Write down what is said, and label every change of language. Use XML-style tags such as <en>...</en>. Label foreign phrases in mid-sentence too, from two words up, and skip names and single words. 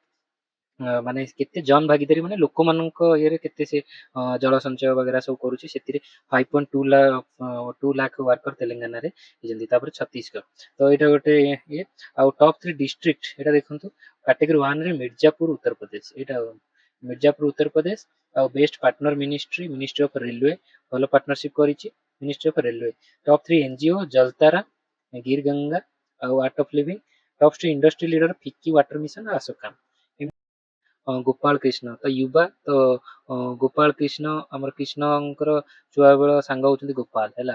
<or>ମାନେ କେତେ ଜନ ଭାଗିଦାରୀ ମାନେ ଲୋକମାନଙ୍କ ଇଏରେ କେତେ ସେ ଜଳ ସଞ୍ଚୟ ବଗେରା ସବୁ କରୁଛି ସେଥିରେ 5.2 ଲାଖ ୱାର୍କର ତେଲେଙ୍ଗାନାରେ ହେଇଛନ୍ତି। ତାପରେ ଛତିଶଗଡ଼ ତ ଏଇଟା ଗୋଟେ ଇଏ ଆଉ</or> <en>top 3 district</en> <or>ଏଇଟା ଦେଖନ୍ତୁ କାଟେଗୋରୀ 1 ରେ ମିର୍ଜାପୁର ଉତ୍ତରପ୍ରଦେଶ ଏଇଟା मिर्जापुर उत्तर प्रदेश ଆଉ</or> <en>best partner</en> <or>ମିନିଷ୍ଟ୍ରି ଅଫ୍ ରେଲୱେ ଭଲ ପାର୍ଟନରସିପ୍ କରିଛି ମିନିଷ୍ଟ୍ରି ଅଫ୍ ରେଲୱେ।</or> <en>top 3 NGO</en> <or>ଜଲତାରା, ଗିର ଗଙ୍ଗା ଆଉ ଆର୍ଟ ଅଫ୍ ଲିଭିଂ।</or> <en>top 2 industry leader</en> <or>ଫିକି ୱାଟର ମିଶନ ଆଉ ଆଶୋକା। ଗୋପାଳ କୃଷ୍ଣ ତ ୟୁବା ତ ଗୋପାଳ କୃଷ୍ଣ ଆମର କୃଷ୍ଣଙ୍କର ଛୁଆବେଳ ସାଙ୍ଗ ହଉଛନ୍ତି ଗୋପାଳ ହେଲା।</or>